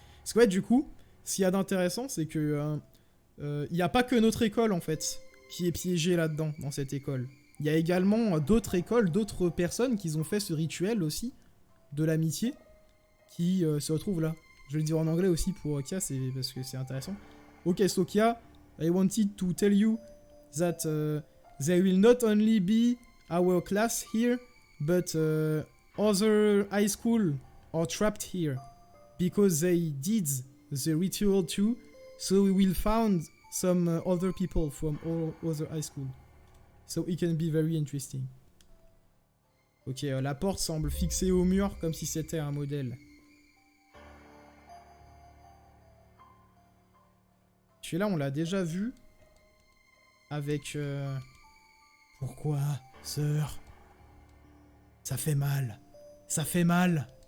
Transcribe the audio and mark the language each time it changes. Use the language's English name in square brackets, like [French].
[French] Parce que ouais, du coup, ce qu'il y a d'intéressant, c'est que il n'y a pas que notre école, en fait, qui est piégée là-dedans, dans cette école. Il y a également d'autres écoles, d'autres personnes qui ont fait ce rituel aussi, de l'amitié, qui se retrouvent là. Je vais le dire en anglais aussi pour Kia, parce que c'est intéressant. [English] Ok, so Kia, I wanted to tell you that there will not only be our class here, but other high school are trapped here, because they did the ritual too, so we will find some other people from all other high school. So it can be very interesting. [French] Ok, la porte semble fixée au mur comme si c'était un modèle. Celui-là, on l'a déjà vu. Avec... Pourquoi, sœur? Ça fait mal. Ça fait mal.